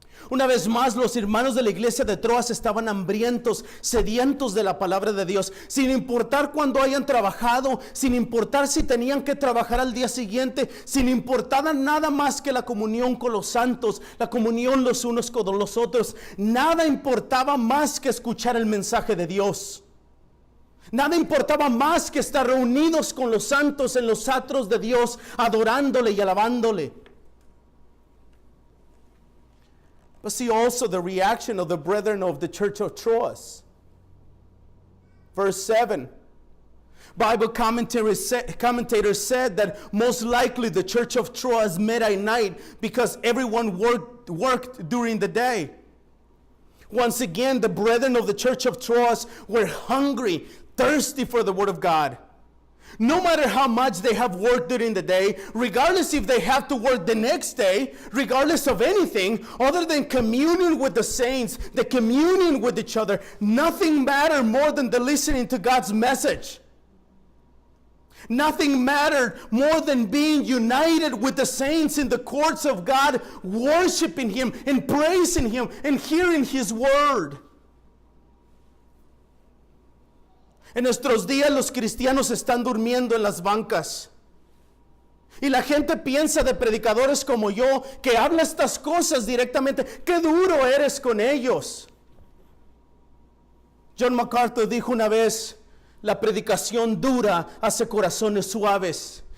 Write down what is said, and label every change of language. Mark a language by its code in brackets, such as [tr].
[es] Una vez más, los hermanos de la iglesia de Troas estaban hambrientos, sedientos de la palabra de Dios, sin importar cuándo hayan trabajado, sin importar si tenían que trabajar al día siguiente, sin importar nada más que la comunión con los santos, la comunión los unos con los otros. Nada importaba más que escuchar el mensaje de Dios. Nada importaba más que estar reunidos con los santos en los atrios de Dios, adorándole y alabándole. [en] But see also the reaction of the brethren of the church of Troas. Verse 7. Bible commentators said that most likely the church of Troas met at night because everyone worked during the day. Once again, the brethren of the church of Troas were hungry, thirsty for the word of God. No matter how much they have worked during the day, regardless if they have to work the next day, regardless of anything other than communion with the saints, the communion with each other, nothing mattered more than the listening to God's message. Nothing mattered more than being united with the saints in the courts of God, worshiping Him and praising Him and hearing His word. [es] En nuestros días los cristianos están durmiendo en las bancas. Y la gente piensa de predicadores como yo, que habla estas cosas directamente. ¡Qué duro eres con ellos! John MacArthur dijo una vez, la predicación dura hace corazones suaves.